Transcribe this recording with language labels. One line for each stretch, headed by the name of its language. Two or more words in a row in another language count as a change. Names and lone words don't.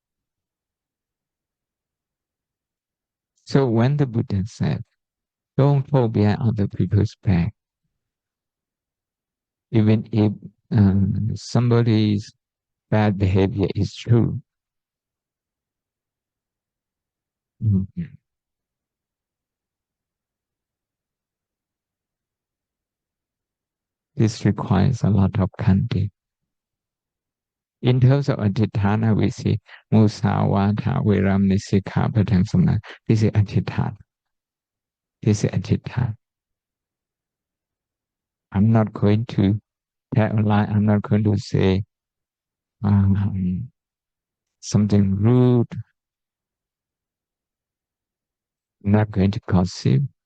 English: So when the Buddha said, don't fall behind other people's back, even if somebody's bad behavior is true, this requires a lot of khanti. In terms of adhitthana, we see
Pali: musawada, veramani, sikkhapadang, samana.
English: This is adhitthana. This is adhitthana. I'm not going to tell a lie. I'm not going to say something rude. I'm not going to gossip.